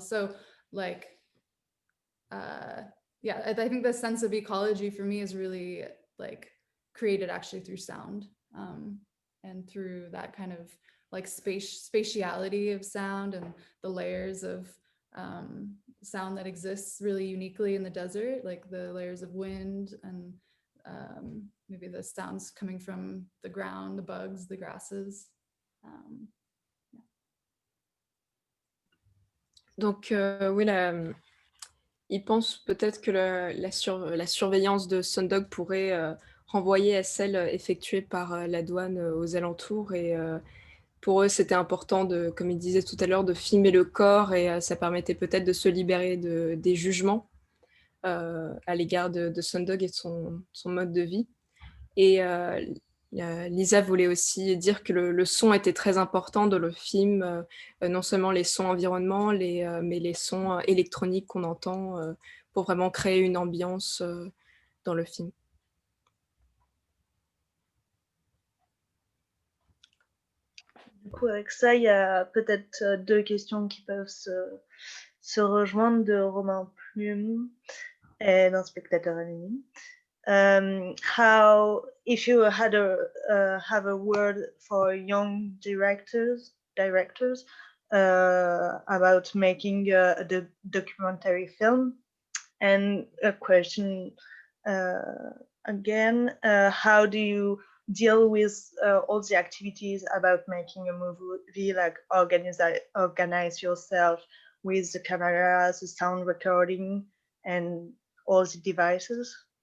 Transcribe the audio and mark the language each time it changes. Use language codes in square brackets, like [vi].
[en] So like, yeah, I think the sense of ecology for me is really like created actually through sound, and through that kind of like spatiality of sound and the layers of sound that exists really uniquely in the desert, like the layers of wind and maybe the sounds coming from the ground, the bugs, the grasses. Yeah. [fr] Donc oui, il pense peut-être que la surveillance de Sundog pourrait renvoyer à celle effectuée par la douane aux alentours. Et pour eux, c'était important, comme il disait tout à l'heure, de filmer le corps, et ça permettait peut-être de se libérer des jugements à l'égard de Sundog et de son mode de vie. Et Lisa voulait aussi dire que le son était très important dans le film, non seulement les sons environnements, mais les sons électroniques qu'on entend pour vraiment créer une ambiance dans le film. Du coup, avec ça, il y a peut-être deux questions qui peuvent se rejoindre de Romain Plume et d'un spectateur anonyme. [en] How, if you had have a word for young directors about making a documentary film, and a question again, how do you deal with all the activities about making a movie, like organize yourself with the cameras, the sound recording, and all the devices?